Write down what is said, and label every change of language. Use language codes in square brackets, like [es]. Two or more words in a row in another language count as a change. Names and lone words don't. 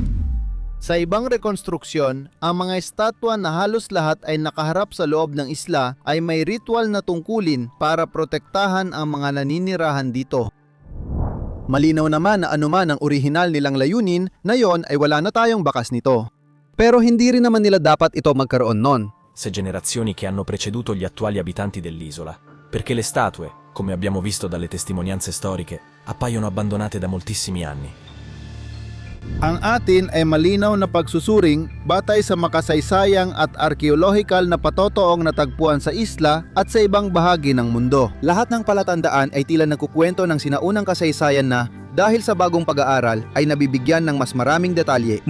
[tl] Sa ibang rekonstruksyon, ang mga estatwa na halos lahat ay nakaharap sa loob ng isla ay may ritual na tungkulin para protektahan ang mga naninirahan dito. Malinaw naman na anuman ang orihinal nilang layunin, na yon ay wala na tayong bakas nito. Pero hindi rin naman nila dapat ito magkaroon nun. [it] Se generazioni che hanno preceduto gli attuali abitanti dell'isola, perché le statue, come abbiamo visto dalle testimonianze storiche, appaiono abbandonate da moltissimi anni. [tl] Ang atin ay malinaw na pagsusuring batay sa makasaysayang at arkeolohikal na patotoong natagpuan sa isla at sa ibang bahagi ng mundo. Lahat ng palatandaan ay tila nagkukwento ng sinaunang kasaysayan na dahil sa bagong pag-aaral ay nabibigyan ng mas maraming detalye.